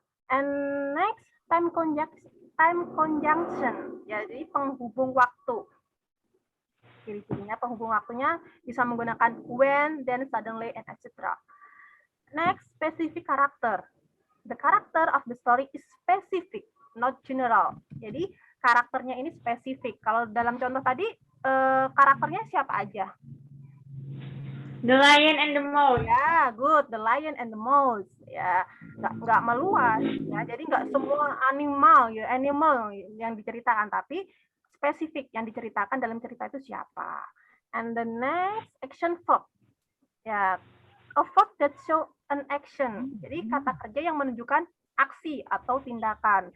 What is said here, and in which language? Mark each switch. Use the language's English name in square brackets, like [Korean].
[English] And next, time conjunction, [Indonesian] jadi penghubung waktu. Ciri-cirinya penghubung waktunya bisa menggunakan when, then, suddenly, and etc. [English] Next, specific character. The character of the story is specific, not general. [Indonesian] Jadi karakternya ini spesifik. Kalau dalam contoh tadi, karakternya siapa aja? [English] The lion and the mouse. Ya, good. The lion and the mouse. Ya, [Indonesian] nggak meluas. Ya, jadi nggak semua animal yang diceritakan, tapi spesifik yang diceritakan dalam cerita itu siapa. [English] And the next, action verb. Ya, a verb that show an action. [Indonesian] Jadi kata kerja yang menunjukkan aksi atau tindakan.